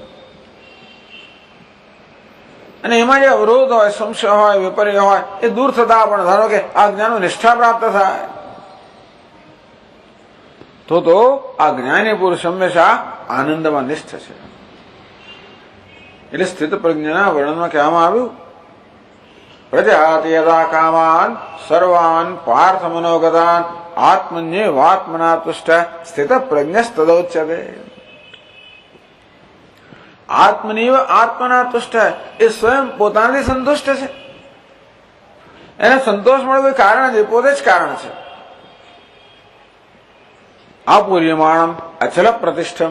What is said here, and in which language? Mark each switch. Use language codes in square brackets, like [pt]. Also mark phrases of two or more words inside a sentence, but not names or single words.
[gu] અને એમાં જે અવરોધ હોય, સંશય હોય, વિપર્ય હોય એ દૂર થતા પણ ધારો કે આ જ્ઞાનનો નિષ્ઠા પ્રાપ્ત થાય તો આ જ્ઞાની પુરુષ હંમેશા આનંદમાં નિષ્ઠ છે. એટલે સ્થિત પ્રજ્ઞાના વર્ણનમાં કહેવામાં આવ્યું [sa] प्रजाति यदा कामान सर्वान पार्थ मनोगतान आत्मन्येवात्मना तुष्ट स्थित प्रज्ञस्तदोच्यते. आत्मनीव आत्मना तुष्ट, [gu] એ સ્વયં પોતાનાથી સંતુષ્ટ છે. એને સંતોષ મળે કોઈ કારણ નથી, પોતે જ કારણ છે. [sa] आपूर्यमाणम अचल प्रतिष्ठम.